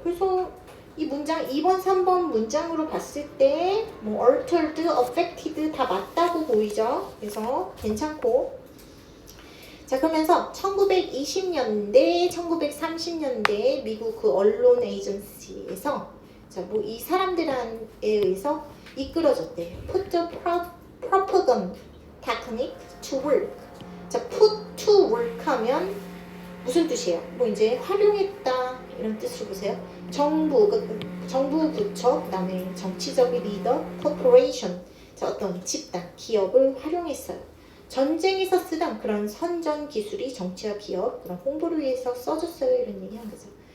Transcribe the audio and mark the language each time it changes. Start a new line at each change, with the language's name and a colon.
Korean: 그래서 이 문장 2번, 3번 문장으로 봤을 때 altered, affected 다 맞다고 보이죠? 그래서 괜찮고 자 그러면서 1920년대, 1930년대 미국 언론 에이전시에서 이 사람들에 의해서 이끌어졌대.
English: Put the propaganda technique to work.
Korean: 자, put to work 하면 무슨 뜻이에요? 이제 활용했다 이런 뜻으로 보세요. 정부 부처, 그다음에 정치적인 리더, corporation, 어떤 집단, 기업을 활용했어요. 전쟁에서 쓰던 그런 선전 기술이 정치와 기업, 그런 홍보를 위해서 써줬어요. 이런 얘기한 거죠.